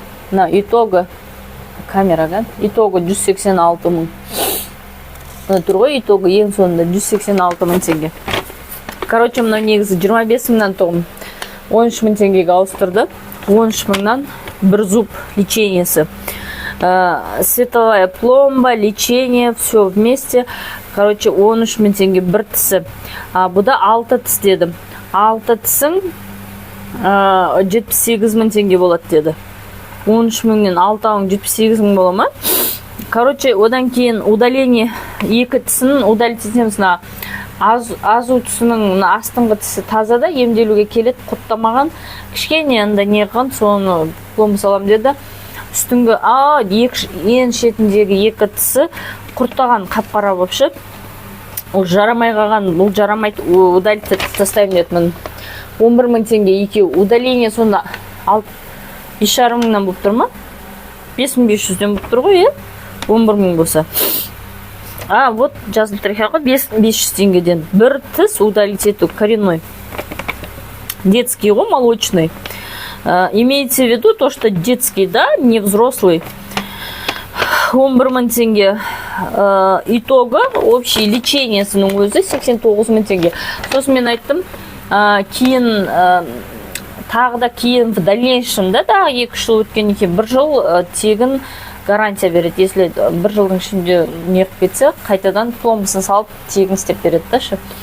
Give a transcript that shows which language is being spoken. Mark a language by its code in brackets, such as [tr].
[kk] На итого камераға, итого 186 мың. Тұр ғой, итого ең соңында 186 мың теңге. Короче, мынау негізі 25 мыңнан тоғым 13 мың теңгеге ауыстырды. 13 мыңнан бір зуб лечениесі. [ru] Световая пломба, лечение, все вместе. [kk] Короче, 13 мың теңге бір тісі. Бұда 6 тіс дедім. 6 тісің 78 мың теңге болады деді. 13 мыңнен 6 78 мың бола ма? Короче, одан кейін удаление екі тісін удалить етеміз. Азу тісінің астыңғы тісі тазада емделуге келеді, құрттамаған. Кішкене анда не қылған, соны пломба салам деді. Үстіңгі ең шетіндегі екі тісі құрттаған қап-қара болып шып. Ол жарамай қалған, бұл жарамайды, удалить тастаймын дедім. 11 мың теңге екеу. Удаление сонда 5,5 мыңнан болып тұр ма? 5500-ден болып тұр ғой, 11 мың болса. Вот жазылып тұр екен ғой, 500 теңгеден. Бір тіс удалить ету, коренной. Детский ғой, молочный. [ru] Имеется в виду то, что детский, да, не взрослый. [kk] 11 мың теңге. Итога, общий лечениесінің өзі 89 мың теңге. Сосын мен айттым, кейін тағы да кейін [ru] в дальнейшем, [kk] да, 2 жыл өткеннен кейін 1 жыл тегін гарантия береді. Если 1 жылдың ішінде неғып кетсе, қайтадан пломбасын салып тегін істеп береді да ше.